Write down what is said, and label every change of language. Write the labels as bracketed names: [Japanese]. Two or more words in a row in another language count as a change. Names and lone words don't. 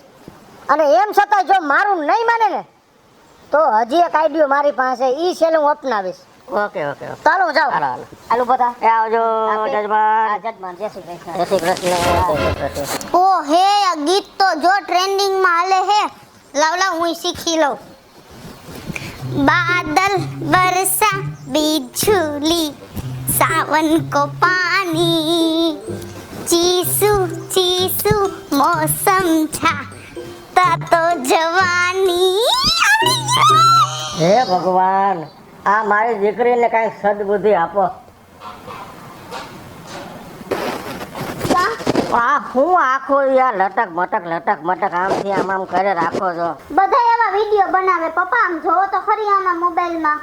[Gujarati] અને એમ છતાં જો મારું નહીં માને ને તો હજી એક આઈડિયો મારી પાસે, ઈ છેલ્લે હું અપનાવીશ. [English] okay okay okay [Gujarati] ચાલો જાઓ. હાલો હાલો આલુ બધા એ આવજો જજમાન. જજમાન જય શ્રી કૃષ્ણ. જય શ્રી કૃષ્ણ, જય શ્રી કૃષ્ણ. ઓ હે આ ગીત તો જો ટ્રેન્ડિંગમાં હાલે હે. લાવ હું શીખી લઉં. [Hindi] बादल बरसा बिजली सावन को पानी चीसू चीसू मौसम छा तो जवानी. [Gujarati] હે ભગવાન, આ મારી દીકરીને કાંઈક સદબુદ્ધિ આપો. આ હું આખો યાર લટક મટક આમથી આમ કરે રાખો છો. બધા એવા વિડિયો બનાવે પપ્પા, આમ જોવો તો ખરી આના મોબાઈલમાં.